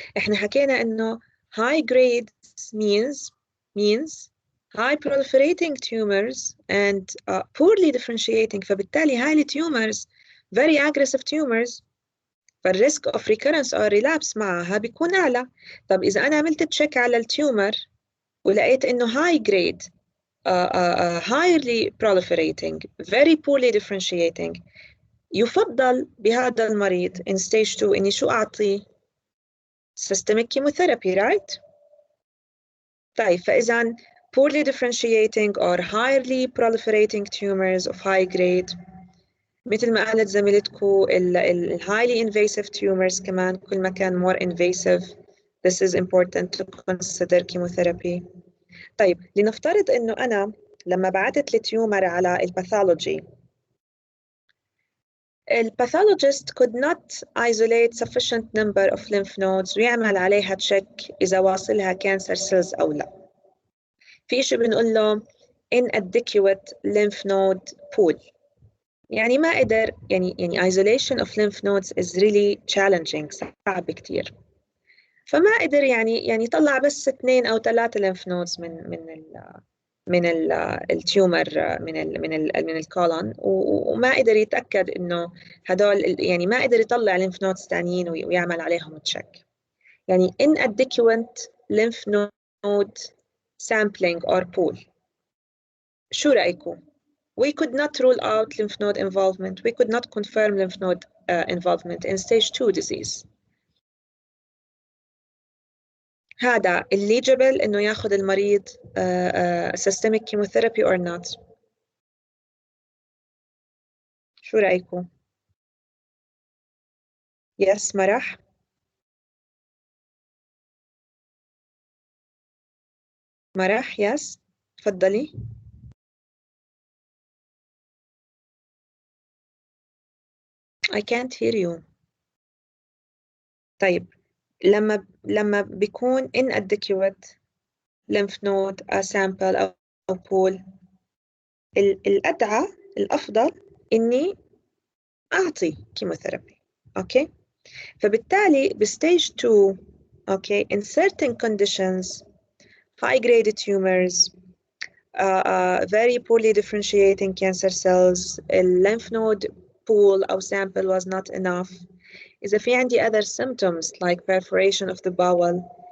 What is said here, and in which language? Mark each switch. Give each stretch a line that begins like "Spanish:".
Arabic: إحنا حكينا إنه
English: high grade means high proliferating tumors and poorly differentiating.
Arabic: فبالتالي هاي tumors very aggressive tumors، فالريسك
English: of recurrence or relapse
Arabic: معها بيكون أعلى. طب إذا أنا عملت تشيك على التيومر ولقيت إنه high grade highly proliferating very poorly differentiating، يفضل بهذا المريض in stage 2 إني شو أعطيه؟ systemic chemotherapy, right? طيب فإذا poorly differentiating or highly proliferating tumors of high grade، مثل ما قالت زميلتكم ال highly invasive tumors كمان كل ما كان more invasive
English: this is important to consider chemotherapy.
Arabic: طيب لنفترض إنه أنا لما بعثت التيومر على الباثولوجي الباثولوجيست
English: could not isolate sufficient number of lymph nodes
Arabic: ويعمل عليها تشيك إذا واصلها cancer cells أو لا. في شيء بنقول له inadequate lymph node pool، يعني ما قدر يعني
English: isolation of lymph nodes is really challenging،
Arabic: صعب كتير، فما قدر يعني يطلع بس 2 أو 3 lymph nodes من التيومر من الكولون، وما قدر يتأكد إنه هدول يعني ما قدر يطلع lymph nodes ثانيين ويعمل عليهم تشيك، يعني inadequate lymph node sampling or pool. شو رأيكم؟
English: We could not rule out lymph node involvement. We could not confirm lymph node involvement in stage 2 disease.
Arabic: هذا eligible إنه ياخذ المريض systemic chemotherapy or not؟ شو رأيكم؟ Yes, مرح. مرح, yes. تفضلي.
English: I can't hear you.
Arabic: طيب لما بيكون inadequate lymph node sample أو pool، الأدعى الأفضل إني أعطي كيموثيرابي. أوكي؟ فبالتالي بstage 2 أوكي
English: in certain conditions high grade tumors very poorly differentiating cancer cells lymph node pool أو sample was not enough.
Arabic: إذا في عندي
English: other symptoms like perforation of the bowel